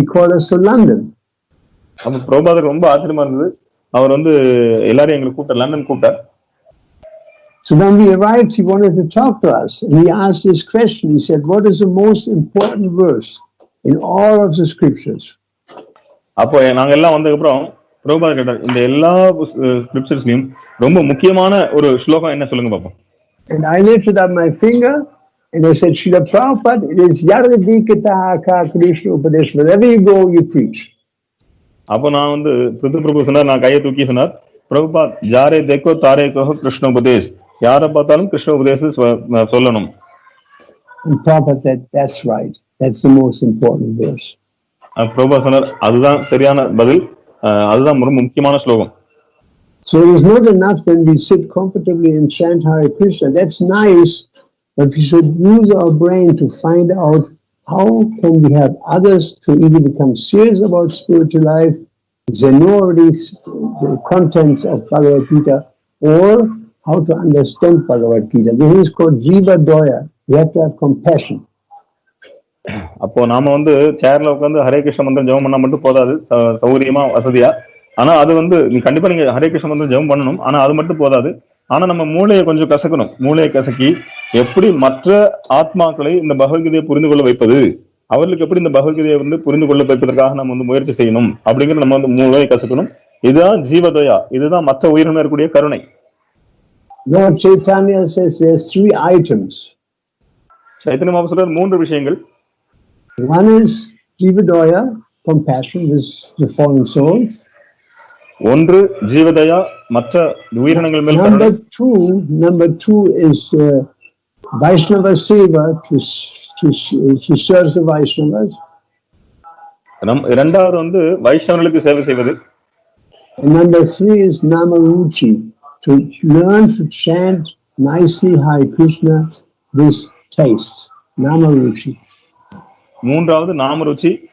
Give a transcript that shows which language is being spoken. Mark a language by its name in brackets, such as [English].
[English] He called us to London. [Tamil] அப்ப பிரபுபாதர் ரொம்ப ஆச்சரியமா இருந்தது. அவர் வந்து எல்லாரையும் எங்களுக்கு கூப்பிட்டார், லண்டன் கூப்பிட்டார். [English] So when we arrived, he wanted to talk to us, and he asked this question. He said, what is the most important verse in all of the scriptures? [Tamil] அப்போ நாங்க எல்லாம் வந்ததுக்கு அப்புறம் பிரபுபாதர் கேட்டார், இந்த எல்லா ஸ்கிரிப்சர்ஸ்லயும் ரொம்ப முக்கியமான ஒரு ஸ்லோகம் என்ன சொல்லுங்க பாப்போம். [English] And I lifted up my finger and I said, Srila Prabhupada, it is Yaradikataka Krishna Upadesh. Wherever you go, you preach. [Tamil] அப்போ நான் வந்து பிரபு சொன்னார், நான் கையை தூக்கி சொன்னார், பிரபுபாத் [Bangla] ஜாரே தேக்கோ தாரே கோஹோ கிருஷ்ண உபதேஷ், [Tamil] யாரை பார்த்தாலும் கிருஷ்ண உபதேசம் சொல்லணும். [English] And Prabhupada said, that's right. That's the most important verse. [Tamil] Prabhupad சொன்னார், அதுதான் சரியான பதில், அதுதான் ரொம்ப முக்கியமான ஸ்லோகம். [English] So it is not enough when we sit comfortably and chant Hare Krishna. That's nice, but we should use our brain to find out how can we have others to either become serious about spiritual life, they know already the contents of Bhagavad Gita, or how to understand Bhagavad Gita. This is called Jiva Doya. We have to have compassion. [Tamil] அப்போ நாம வந்து சேர்ல உட்காந்து ஹரே கிருஷ்ண மந்திரம் ஜெபம் பண்ணா மட்டும் போதாது, சௌகரியமா வசதியா. ஆனா அது வந்து கண்டிப்பா நீங்க ஹரே கிருஷ்ண மந்திரம் ஜெபம் பண்ணணும். ஆனா அது மட்டும் போதாது. ஆனா நம்ம மூளையை கொஞ்சம் கசக்கணும். மூளையை கசக்கி எப்படி மற்ற ஆத்மாக்களை இந்த பகவத்கீதையை புரிந்து கொள்ள வைப்பது, அவர்களுக்கு எப்படி இந்த பகவத்கீதையை வந்து புரிந்து கொள்ள வைப்பதற்காக நம்ம வந்து முயற்சி செய்யணும் அப்படிங்கிற நம்ம வந்து மூளையை கசக்கணும். இதுதான் ஜீவதயா, இதுதான் மற்ற உயிரினம் இருக்கக்கூடிய கருணை. [English] Lord Chaitanya says there's 3 items. [Tamil] Chaitanya Mahaprabhu சொல்றார் 3 விஷயங்கள். [English] One is Jivadaya, compassion with the fallen souls. [Tamil] ஒன்று ஜீவதயா, மற்ற உயிரினங்கள் மேல் கருணை. [English] Number two is Vaishnava Seva, to serve the Vaishnavas. [Tamil] இரண்டாவது வந்து வைஷ்ணவர்களுக்கு சேவை செய்வது. [English] And number 3 is Namaruchi, to learn to chant nicely Hare Krishna with taste. Namaruchi. [Tamil] மூன்றாவது நாமருச்சி,